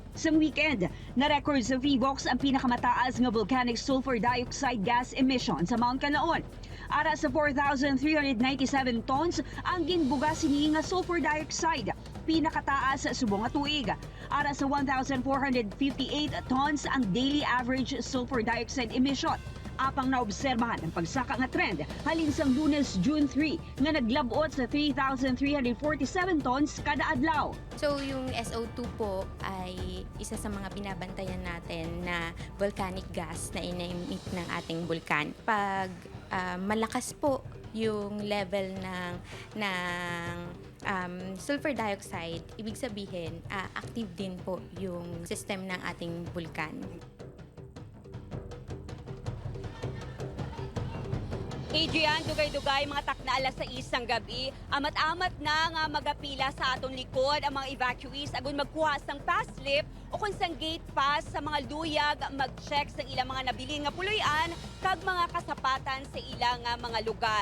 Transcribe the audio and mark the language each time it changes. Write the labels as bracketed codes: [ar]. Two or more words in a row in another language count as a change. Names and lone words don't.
[hil] Sa weekend, na-record sa VBOX ang pinakamataas nga [en] volcanic sulfur dioxide gas emission [hil] sa Mount Canlaon. Ara sa 4,397 tons ang ginbuga sini nga [en] sulfur dioxide, [hil] pinakataas sa subong nga tuig. Ara sa 1,458 tons ang [en] daily average sulfur dioxide emission. [hil] Apang naobserbahan ang pagsaka nga trend halin sang Lunes, June 3 nga naglabot sa 3,347 tons kada adlaw. [tl] So yung SO2 po ay isa sa mga binabantayan natin na [en] volcanic gas [tl] na ina-emit ng ating bulkan. Pag malakas po yung level ng [en] sulfur dioxide, [tl] ibig sabihin active din po yung system ng ating bulkan. Adrian, [hil] dugay-dugay mga takna alas 6 ng gabi, amat-amat na nga magapila sa aton likod ang mga evacuees agon magkuha sang [en] pass slip [hil] o kung sang [en] gate pass [hil] sa mga luyag, mag-check sa ilang mga nabilin nga puloy-an kag mga kasapatan sa ilang mga lugar.